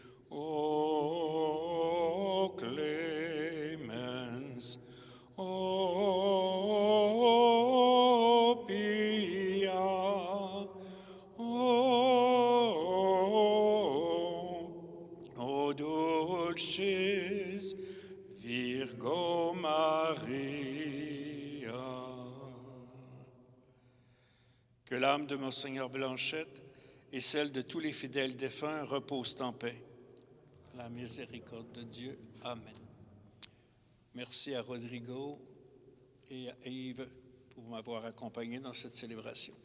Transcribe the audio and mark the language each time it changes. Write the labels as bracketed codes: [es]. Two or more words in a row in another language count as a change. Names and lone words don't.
[la] O clemens, o pia, o dulcis Virgo Maria. [fr] Que l'âme de Monseigneur Blanchette et celle de tous les fidèles défunts reposent en paix. La miséricorde de Dieu. Amen. Merci à Rodrigo et à Yves pour m'avoir accompagné dans cette célébration.